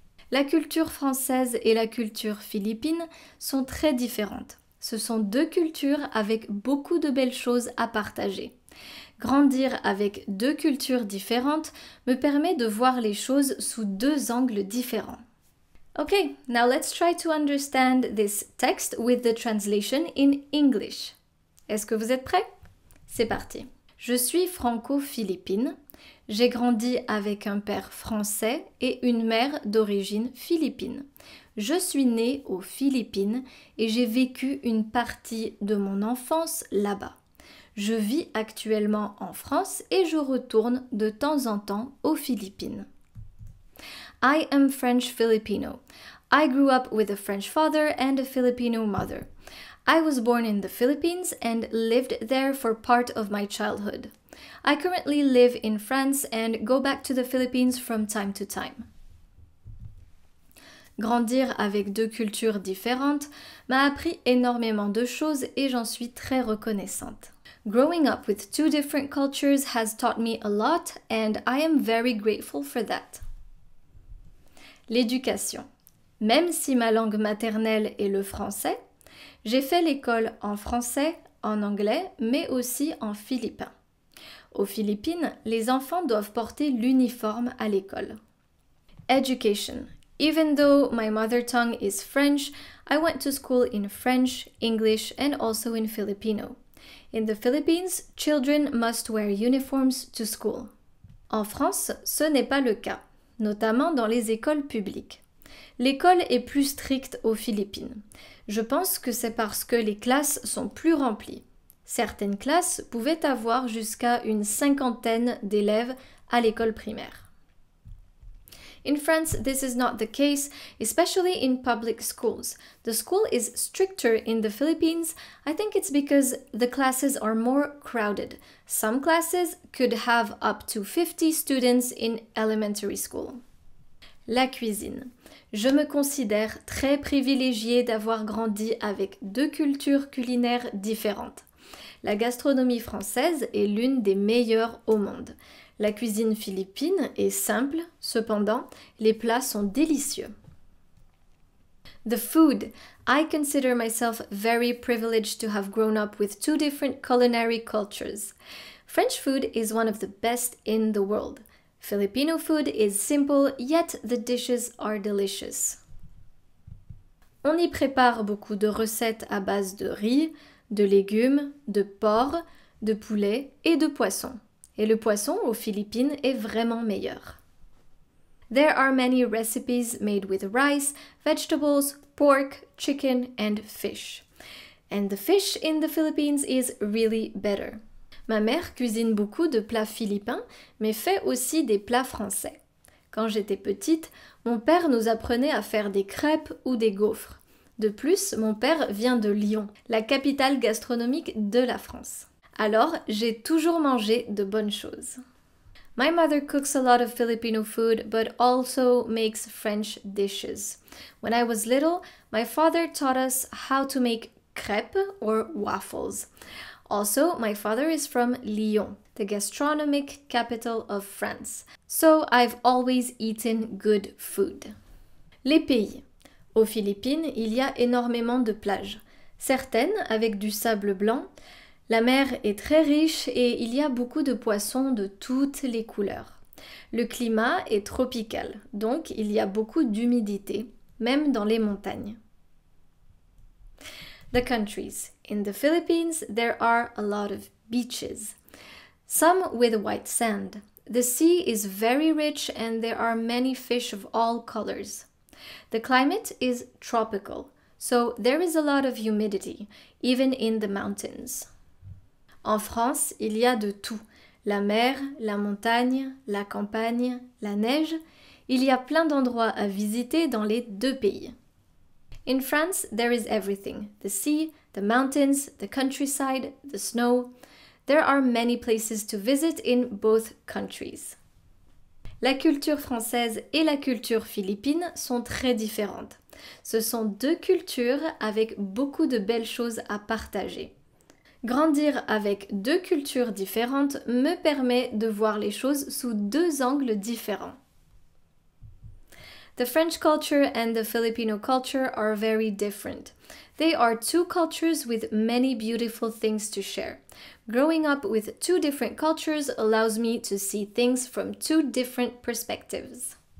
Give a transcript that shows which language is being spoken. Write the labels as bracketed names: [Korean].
[French] La culture française et la culture philippine sont très différentes. Ce sont deux cultures avec beaucoup de belles choses à partager. Grandir avec deux cultures différentes me permet de voir les choses sous deux angles différents. [English] Okay, now let's try to understand this text with the translation in English. [French] Est-ce que vous êtes prêts? C'est parti. Je suis franco-philippine. J'ai grandi avec un père français et une mère d'origine philippine. Je suis née aux Philippines et j'ai vécu une partie de mon enfance là-bas. Je vis actuellement en France et je retourne de temps en temps aux Philippines. [English] I am French Filipino. I grew up with a French father and a Filipino mother. I was born in the Philippines and lived there for part of my childhood. I currently live in France and go back to the Philippines from time to time. [French] Grandir avec deux cultures différentes m'a appris énormément de choses et j'en suis très reconnaissante. [English] Growing up with two different cultures has taught me a lot and I am very grateful for that. [French] L'éducation. Même si ma langue maternelle est le français, j'ai fait l'école en français, en anglais, mais aussi en philippin. Aux Philippines, les enfants doivent porter l'uniforme à l'école. [English] Education. Even though my mother tongue is French, I went to school in French, English, and also in Filipino. In the Philippines, children must wear uniforms to school. [French] En France, ce n'est pas le cas, notamment dans les écoles publiques. L'école est plus stricte aux Philippines. Je pense que c'est parce que les classes sont plus remplies. Certaines classes pouvaient avoir jusqu'à une 50aine d'élèves à l'école primaire. [English] In France, this is not the case, especially in public schools. The school is stricter in the Philippines. I think it's because the classes are more crowded. Some classes could have up to 50 students in elementary school. [French] La cuisine. Je me considère très privilégiée d'avoir grandi avec deux cultures culinaires différentes. La gastronomie française est l'une des meilleures au monde. La cuisine philippine est simple, cependant, les plats sont délicieux. [English] The food. I consider myself very privileged to have grown up with two different culinary cultures. French food is one of the best in the world. Filipino food is simple, yet the dishes are delicious. [French] On y prépare beaucoup de recettes à base de riz, de légumes, de porc, de poulet et de poisson. Et le poisson aux Philippines est vraiment meilleur. [English] There are many recipes made with rice, vegetables, pork, chicken and fish. And the fish in the Philippines is really better. [French] Ma mère cuisine beaucoup de plats philippins, mais fait aussi des plats français. Quand j'étais petite, mon père nous apprenait à faire des crêpes ou des gaufres. De plus, mon père vient de Lyon, la capitale gastronomique de la France. Alors, j'ai toujours mangé de bonnes choses. [English] My mother cooks a lot of Filipino food, but also makes French dishes. When I was little, my father taught us how to make crêpes or waffles. Also, my father is from Lyon, the gastronomic capital of France. So I've always eaten good food. [French] Les pays. Aux Philippines, il y a énormément de plages. Certaines avec du sable blanc. La mer est très riche et il y a beaucoup de poissons de toutes les couleurs. Le climat est tropical, donc il y a beaucoup d'humidité, même dans les montagnes. [English] The countries. In the Philippines, there are a lot of beaches. Some with white sand. The sea is very rich and there are many fish of all colors. The climate is tropical, so there is a lot of humidity, even in the mountains. [French] En France, il y a de tout. La mer, la montagne, la campagne, la neige. Il y a plein d'endroits à visiter dans les deux pays. [English] In France, there is everything. The sea, the mountains, the countryside, the snow. There are many places to visit in both countries. [French] La culture française et la culture philippine sont très différentes. Ce sont deux cultures avec beaucoup de belles choses à partager. Grandir avec deux cultures différentes me permet de voir les choses sous deux angles différents. [English] The French culture and the Filipino culture are very different. They are two cultures with many beautiful things to share. Growing up with two different cultures allows me to see things from two different perspectives.